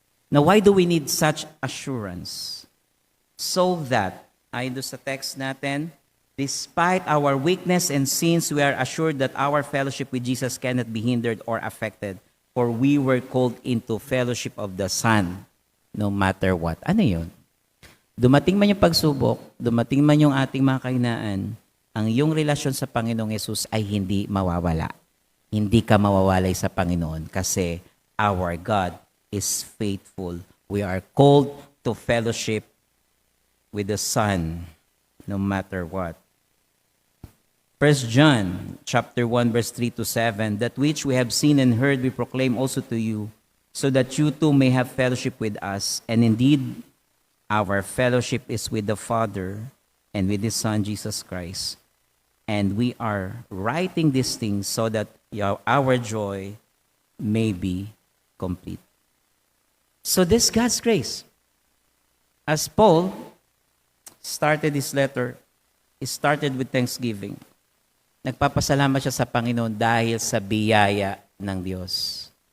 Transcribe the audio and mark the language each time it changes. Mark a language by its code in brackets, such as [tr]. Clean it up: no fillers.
[en] Now, why do we need such assurance? So that, [tl] ayon doon sa text natin, [en] despite our weakness and sins, we are assured that our fellowship with Jesus cannot be hindered or affected, for we were called into fellowship of the Son, no matter what. [tl] Ano yun? Dumating man yung pagsubok, dumating man yung ating mga kahinaan, ang iyong relasyon sa Panginoong Yesus ay hindi mawawala. Hindi ka mawawalay sa Panginoon kasi [en] our God is faithful. We are called to fellowship with the Son, no matter what. 1 John chapter 1, verse 3 to 7, that which we have seen and heard we proclaim also to you, so that you too may have fellowship with us. And indeed, our fellowship is with the Father and with His Son, Jesus Christ. And we are writing these things so that our joy may be complete. So this God's grace. As Paul started his letter, he started with thanksgiving. [tl] Nagpapasalamat siya sa Panginoon dahil sa biyaya ng Diyos.